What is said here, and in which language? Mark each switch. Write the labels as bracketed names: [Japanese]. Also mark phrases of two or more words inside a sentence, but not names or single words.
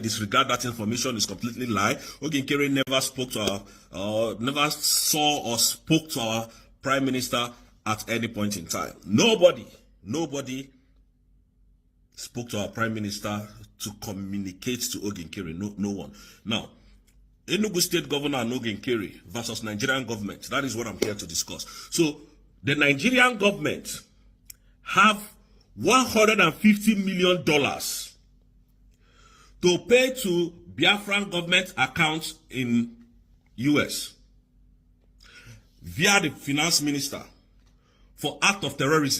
[English] Disregard that information, is completely lie. Oge Nkere never spoke to never saw or spoke to our Prime Minister at any point in time. Nobody spoke to our Prime Minister to communicate to Oge Nkere. No one. Now, Enugu State Governor and Oge Nkere versus Nigerian government. That is what I'm here to discuss. So, the Nigerian government have $150 million to pay to Biafran government accounts in US via the finance minister for act of terrorism.